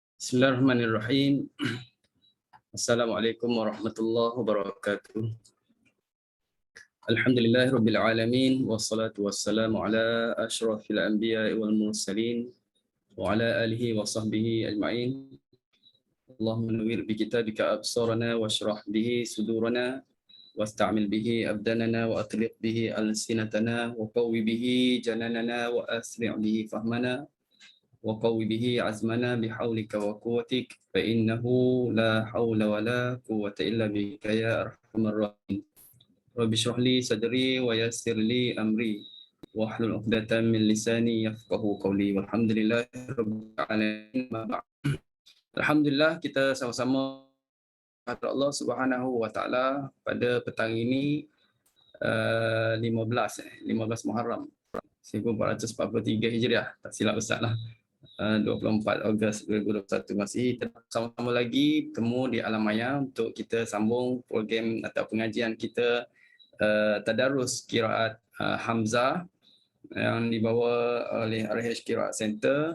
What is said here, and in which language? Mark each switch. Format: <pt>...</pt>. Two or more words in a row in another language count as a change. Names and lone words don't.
<ar>بسم الله الرحمن الرحيم. السلام عليكم ورحمة الله وبركاته. الحمد لله رب العالمين والصلاة والسلام على أشرف الأنبياء والمرسلين وعلى آله وصحبه أجمعين. اللهم نور بكتابك أبصارنا واشرح به صدورنا واستعمل به أبداننا وأطلق به ألسنتنا وقو به جناننا وأسرع به فهمنا وقو به عزمنا بحولك وقوتك فإنه لا حول ولا قوة إلا بك يا أرحم الراحمين. رب اشرح لي صدري ويسر لي أمري واحلل عقدة من لساني يفقهوا قولي والحمد لله رب العالمين.</ar> <ms>Alhamdulillah, kita sama-sama kepada Allah</ms> <ar>سبحانه وتعالى</ar> <ms>pada petang ini 15 Muharram 1443 Hijriah, tak silap Ustaz lah. 24 Ogos 2021 masih sama-sama lagi bertemu di Alam Maya untuk kita sambung program atau pengajian kita tadarus qiraat Hamzah yang dibawa oleh RH Qiraat Center.</ms>